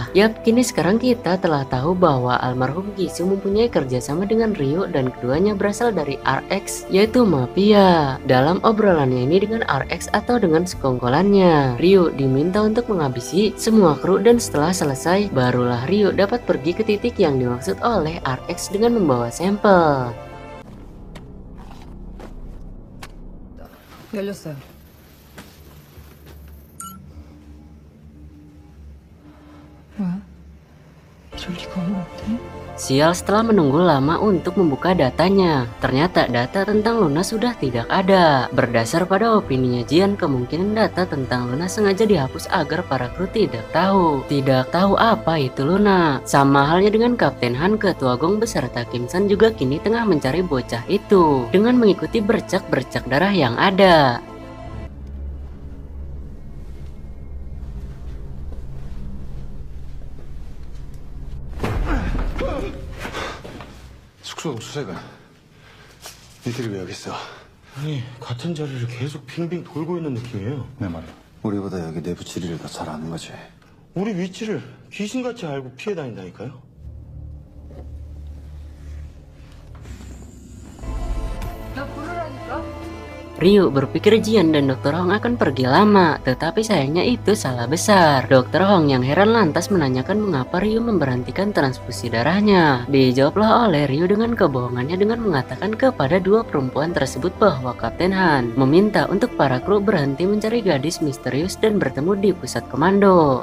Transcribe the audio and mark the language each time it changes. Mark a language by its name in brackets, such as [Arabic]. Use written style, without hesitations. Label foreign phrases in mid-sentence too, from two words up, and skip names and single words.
[Indonesian] Yap, kini sekarang kita telah tahu bahwa almarhum Gisu mempunyai kerjasama dengan Ryu dan keduanya berasal dari RX, yaitu mafia. Dalam obrolannya ini dengan RX atau dengan sekongkolannya, Ryu diminta untuk menghabisi semua kru, dan setelah selesai barulah Ryu dapat pergi ke titik yang dimaksud oleh RX dengan membawa sampel. [Korean] 열렸어요. 뭐야? 이럴 리가 없는데? [Indonesian] Sial, setelah menunggu lama untuk membuka datanya, ternyata data tentang Luna sudah tidak ada. Berdasar pada opininya Jian, kemungkinan data tentang Luna sengaja dihapus agar para kru tidak tahu. Tidak tahu apa itu Luna. Sama halnya dengan Kapten Han, Ketua Gong beserta Kim San juga kini tengah mencari bocah itu dengan mengikuti bercak-bercak darah yang ada. [Korean] 숙소 수색은 니들이 왜 여기 있어? 아니, 같은 자리를 계속 빙빙 돌고 있는 느낌이에요. 내 말이야. 우리보다 여기 내부 지리를 더 잘 아는 거지. 우리 위치를 귀신같이 알고 피해 다닌다니까요. 나 부르라니까? [Indonesian] Ryu berpikir Jian dan Dr. Hong akan pergi lama, tetapi sayangnya itu salah besar. Dr. Hong yang heran lantas menanyakan mengapa Ryu memberhentikan transfusi darahnya. Dijawablah oleh Ryu dengan kebohongannya dengan mengatakan kepada dua perempuan tersebut bahwa Kapten Han meminta untuk para kru berhenti mencari gadis misterius dan bertemu di pusat komando.